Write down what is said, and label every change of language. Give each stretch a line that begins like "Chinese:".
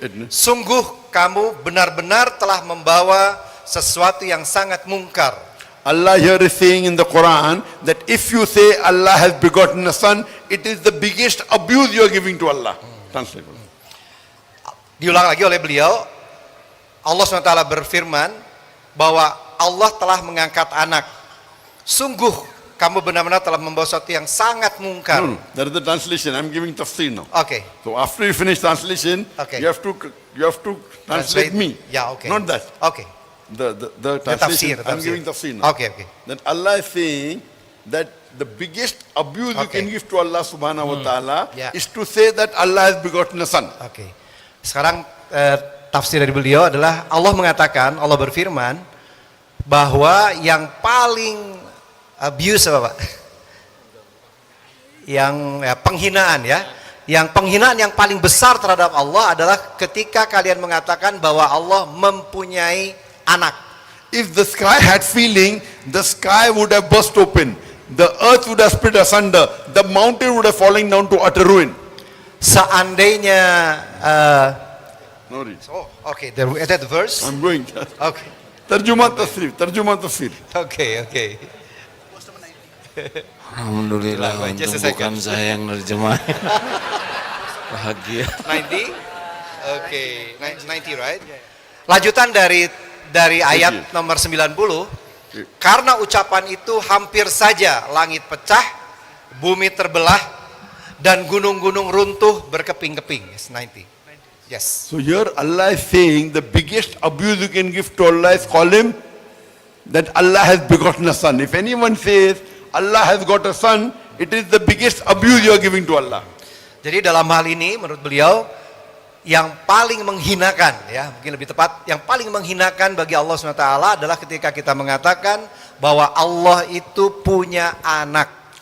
Indonesian: Sungguh kamu benar-benar telah membawa sesuatu yang sangat mungkar.
English: Allah here is saying in the Quran that if you say Allah has begotten a son, it is the biggest abuse you are giving to Allah. Translate.
Indonesian: Diulang lagi oleh beliau, Allah SWT berfirman bahwa Allah telah mengangkat anak. Sungguh kamu benar-benar telah membawa sesuatu yang sangat mungkar.
English: No, that is the translation. I'm giving tafsir now.
Indonesian: Oke.
English: So after you finish translation, Okay. you have to translate me.
Indonesian: Ya, oke.
English: Not that.
Indonesian: Oke.
English: The translation. I'm giving tafsir now.
Indonesian: Oke.
English: That Allah is saying that the biggest abuse you Okay. can give to Allah subhanahu wa ta'ala Yeah. is to say that Allah has begotten a son.
Indonesian: Oke. Sekarang tafsir dari beliau adalah Allah mengatakan, Allah berfirman bahwa yang paling abuse apa Pak? Yang penghinaan ya. Yang penghinaan yang paling besar terhadap Allah adalah ketika kalian mengatakan bahwa Allah mempunyai anak.
English: If the sky had feeling, the sky would have burst open. The earth would have split asunder. The mountain would have fallen down to utter ruin.
Indonesian: Seandainya
English: No read. okay, is that the verse? I'm going. Okay.
Indonesian: Terjemah tafsir.
English: Okay.
Arabic: Alhamdulillah,
English: Just a
Indonesian: untung bukan
English: second.
Indonesian: saya yang nerjemah. Bahagia.
English: 90? Oke, 90 right?
Indonesian: Lanjutan dari ayat nomor 90, karena ucapan itu hampir saja langit pecah, bumi terbelah, dan gunung-gunung runtuh berkeping-keping.
English: Yes, 90. Yes. So here Allah is saying the biggest abuse you can give to Allah is call him that Allah has begotten a son. If anyone says Allah has got a son, it is the biggest abuse you are giving to Allah.
Indonesian: Jadi dalam hal ini menurut beliau yang paling menghinakan ya, mungkin lebih tepat, yang paling menghinakan bagi Allah SWT adalah ketika kita mengatakan bahwa Allah itu punya anak.